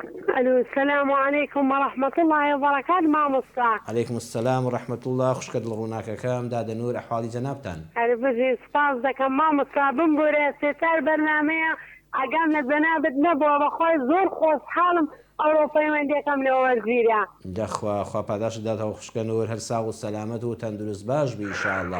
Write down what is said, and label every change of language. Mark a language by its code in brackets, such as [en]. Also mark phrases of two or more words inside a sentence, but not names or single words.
[ar] الو السلام عليكم ورحمة الله وبركاته مامۆستا. عليكم السلام ورحمة الله. [ckb] خوشکە دڵڕووناکەکەم دادەنوور ئەحواڵی جەنابتان. بژی سپاس دەکەم مامۆستا بمبورێ سێتار بەرنامەیە ئەگەم لە جەنابەت نەبووە بەخۆی زۆر خۆشحاڵم ئەوڕۆ پەیوەندیەکەم لێ وەرگیرە. دەخوا خوا پاداشت داتەوە خوشکە نور هەر ساغ و سەلامەت و تەندروست باش بی ئینشاءالله.